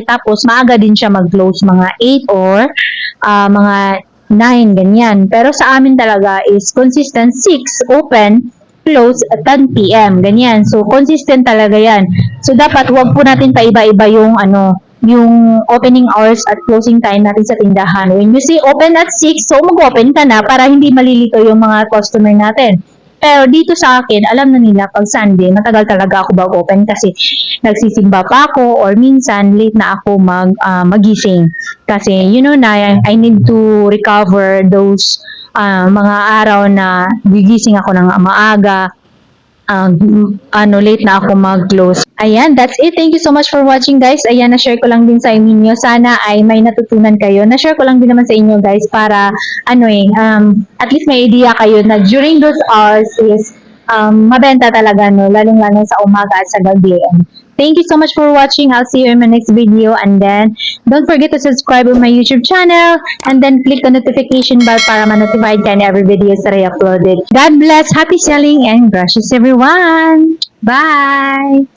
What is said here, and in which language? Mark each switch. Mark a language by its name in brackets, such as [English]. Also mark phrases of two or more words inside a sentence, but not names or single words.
[Filipino] Tapos maaga din siya mag-close mga 8 or mga 9 ganyan. Pero sa amin talaga is consistent 6 open, [English] close at 10 p.m. [Filipino] ganyan. So consistent talaga 'yan. So dapat wag po natin paiba-iba yung opening hours at closing time natin sa tindahan. [English] When you say open at 6, [Filipino] so mag-open ka na para hindi malilito yung mga customer natin. Pero dito sa akin, alam na nila pag Sunday, matagal talaga ako mag-open kasi nagsisimba pa ako or minsan late na ako magising. Kasi [English] you know [Filipino] na, [English] I need to recover those [Filipino] mga araw na gigising ako ng maaga, late na ako mag-close. Ayan, [English] that's it. Thank you so much for watching, guys. [Filipino] Ayan, na-share ko lang din sa inyo. Sana ay may natutunan kayo. Na-share ko lang din naman sa inyo, guys, para, [English] at least [Filipino] may idea kayo na [English] during those hours is, [Filipino] mabenta talaga, no? Lalong-lalo sa umaga at sa gabi. [English] And thank you so much for watching. I'll see you in my next video. And then, don't forget to subscribe on my YouTube channel. And then, click the notification bell [Filipino] para ma-notified ka [English] in every videos that I uploaded. God bless, happy selling, and brushes everyone! Bye!